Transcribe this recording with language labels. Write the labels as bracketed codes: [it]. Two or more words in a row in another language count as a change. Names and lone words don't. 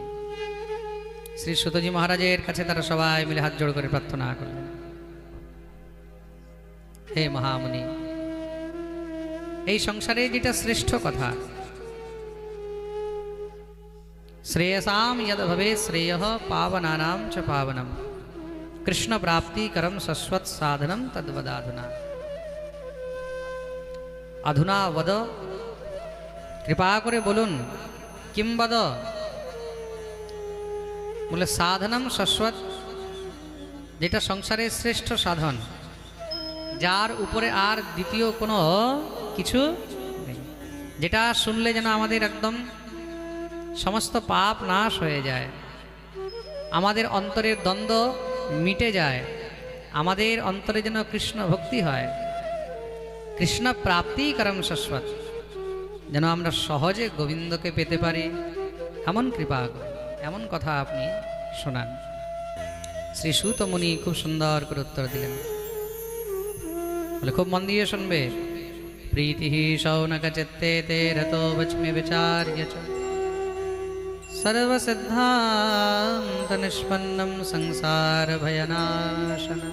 [bn] শ্রী সুতজি মহারাজের কাছে তারা সবাই মিলে হাত জোড় করে প্রার্থনা করলেন, হে মহামুনি, এই সংসারে যেটা শ্রেষ্ঠ কথা, [sa] শ্রেয়সাম যদ ভবে শ্রেয় পাবনানাম চ পাবনম কৃষ্ণ প্রাপ্তি করম শাশ্বত সাধনম তদ্বদাধুনা। अधुना वद, [bn] কৃপা করে বলুন, [sa] किम वद? [bn] বলে [sa] साधनम शाश्वत, [bn] যেটা সংসারে শ্রেষ্ঠ সাধন, যার উপরে আর দ্বিতীয় কোনো কিছু নেই, যেটা শুনলে যেন আমাদের একদম সমস্ত পাপ নাশ হয়ে যায়, আমাদের অন্তরের দ্বন্দ্ব মিটে যায়, আমাদের অন্তরে যেন কৃষ্ণ ভক্তি হয়, [sa] कृष्ण प्राप्ति करम शाश्वत, [bn] যেন আমরা সহজে গোবিন্দকে পেতে পারি, এমন কৃপা করুন, এমন কথা আপনি শোনান। শ্রী সূত মুনি খুব সুন্দর করে উত্তর দিলেন। বলে খুব মন দিয়ে শুনবে। [sa] প্রীতি শৌনক চিত্তে তে রতো বচমে বিচার্য চ সর্বসিদ্ধান্ত নিষ্পন্নম সংসার ভয়নাশনম।